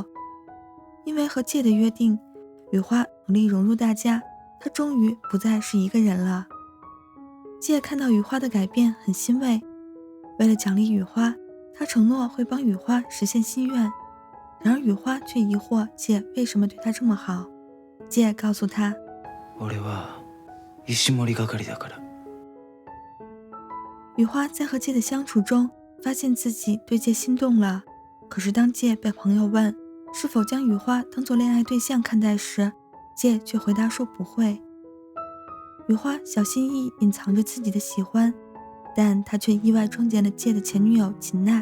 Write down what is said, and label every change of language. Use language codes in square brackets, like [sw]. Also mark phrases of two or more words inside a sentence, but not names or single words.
[zh] 因为和介的约定，雨花努力融入大家，她终于不再是一个人了。介看到雨花的改变很欣慰，为了奖励雨花，他承诺会帮雨花实现心愿。然而雨花却疑惑介为什么对他这么好。介告诉他， [ja] 俺は石森係だから。 [zh] 雨花在和介的相处中发现自己对介心动了。可是当介被朋友问是否将雨花当作恋爱对象看待时，介却回答说不会。雨花小心翼翼隐藏着自己的喜欢，但他却意外撞见了介的前女友秦奈。